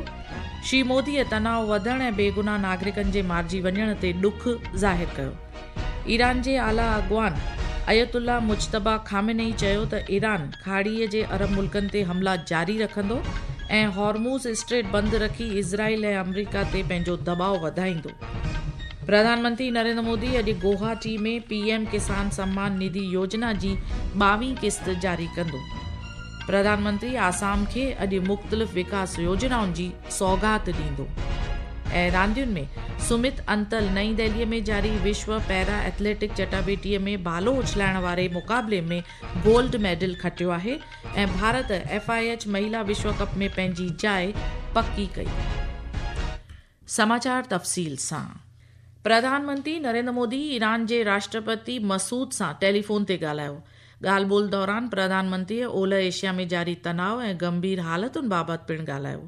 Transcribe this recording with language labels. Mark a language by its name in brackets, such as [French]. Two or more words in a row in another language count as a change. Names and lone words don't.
[Sindhi] श्री मोदीअ तनाव वधण ऐं बेगुनाह नागरिकनि जे मारिजी वञण ते ॾुख ज़ाहिर कयो। ईरान जे आला अॻवान अयतुल्ला मुज्तबा खामेनेई चयो त ईरान खाड़ीअ जे अरब मुल्कनि ते हमला जारी रखंदो ऐं हॉर्मूज़ स्ट्रेट बंदि रखी इज़राइल ऐं अमरीका ते पंहिंजो दबाव वधाईंदो। प्रधानमंत्री नरेंद्र मोदी अॼु गुवाहाटी में पीएम किसान सम्मान निधि योजना जी 22वीं किस्त जारी कंदो। प्रधानमंत्री आसाम खे अॼु मुख़्तलिफ़ विकास योजनाउनि जी सौगात ॾींदो। ऐं रांदियुनि में सुमित अंतल नईं दिल्लीअ में जारी विश्व पैरा एथलेटिक चटाभेटीअ में भालो उछलाइण वारे मुक़ाबले में [English] gold medal [Sindhi] खटियो आहे ऐं भारत FIH महिला विश्व कप में पंहिंजी जाइ पकी कई। समाचार तफ़सील सां। प्रधानमंत्री नरेंद्र मोदी ईरान जे राष्ट्रपति मसूद सां टेलीफोन ते ॻाल्हायो। ॻाल्हि ॿोल दौरान प्रधानमंत्रीअ ओलह एशिया में जारी तनाव ऐं गंभीर हालतुनि बाबति पिणु ॻाल्हायो।